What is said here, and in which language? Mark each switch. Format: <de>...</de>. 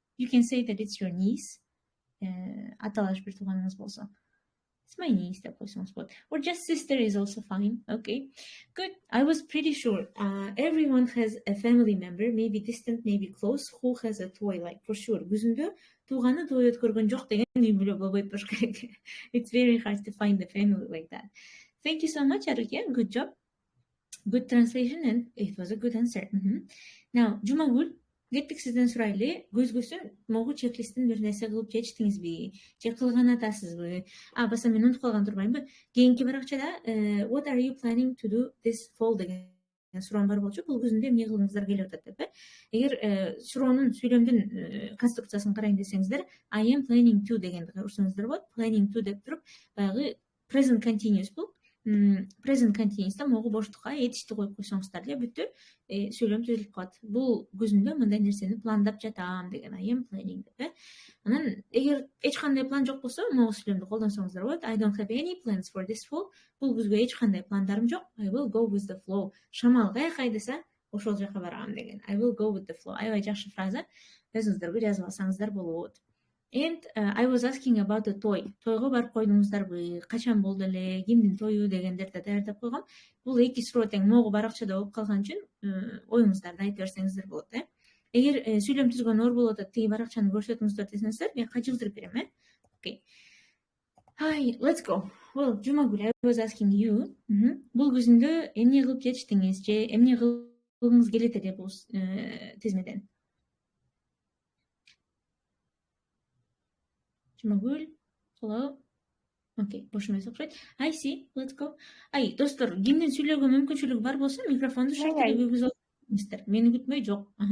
<en>You can say that it's your niece.</en> <ky>Аталаш бир тууганыңыз болсо.</ky> <en>It's my niece</en> <ky>деп койсоңуз болот.</ky> <en>Or just sister is also fine. Okay, good. I was pretty sure everyone has a family member, maybe distant, maybe close, who has a toy, like for sure.</en> <ky>Күзүндө тууганы той өткөргөн жок деген үй бүлө болбойт болуш керек.</ky> <en>It's very hard to find a family like that. Thank you so much, Aruke. Good job. Good translation, and it was a good answer.</en> <ky>Now, Jumagul, кеттик сизден сурайлы. Күзгүсүн могу чек-листтин бир нерсе кылып жетиштиңизби? Же кылган атасызбы? Баса мен унутуп калган турбаймынбы? Кийинки баракчада</ky> <en>what are you planning to do this fall</en> <ky>деген суроом бар болчу. Бул күзүндө эмне кылгыңыздар келип атат деп. Эгер суроонун сүйлөмдүн конструкциясын карайын десеңиздер,</ky> <en>I am planning to</en> <ky>дегенди урсаңыздар болот.</ky> <en>Planning to</en> <ky>деп туруп, баягы present continuous бул. Present continuous'та могу боштукка этишти коюп койсоңуздар эле бүттү, сүйлөм түзүлүп калат. Бул күзүндө мындай нерсени пландап жатам деген</ky> <en>I am planning</en> <ky>деп. Анан эгер эч кандай план жок болсо, могу сүйлөмдү колдонсоңуздар болот.</ky> <en>I don't have any plans for this fall.</en> <ky>Бул күзгө эч кандай пландарым жок.</ky> <en>I will go with the flow.</en> <ky>Шамал каяка айдаса, ошол жака барам деген.</ky> <en>I will go with the flow.</en> <ky>Аябай жакшы фраза. Өзүңүздөргө жазып алсаңыздар болот.</ky> <en>And I was asking about the toy.</en> <ky>Тойго барып койдуңуздарбы? Качан болду эле? Кимдин тою дегендерди даярдап койгом. Бул эки суроо тең могу баракчада болуп калган үчүн оюңуздарды айтып берсеңиздер болот, Эгер сүйлөм түзгөн оор болуп атат, тиги баракчаны көрсөтүңүздөр десеңиздер, мен качылдырып берем, Okay.</ky> <en>Hi, let's go. Well, Jumagul, I was asking you.</en> <ky>Бул күзүндө эмне кылып жетиштиңиз же эмне кылгыңыз келет эле бул тизмеден?</ky> <en>Jumagul, hello.</en> <ky>Okay, бош эмес окшойт.</ky> <en>I see, let's go.</en> <ky>Достор, кимдин сүйлөөгө мүмкүнчүлүгү бар болсо, микрофонду шартты күйгүзүп алыңыздар. Мени күтмөй жок.</ky>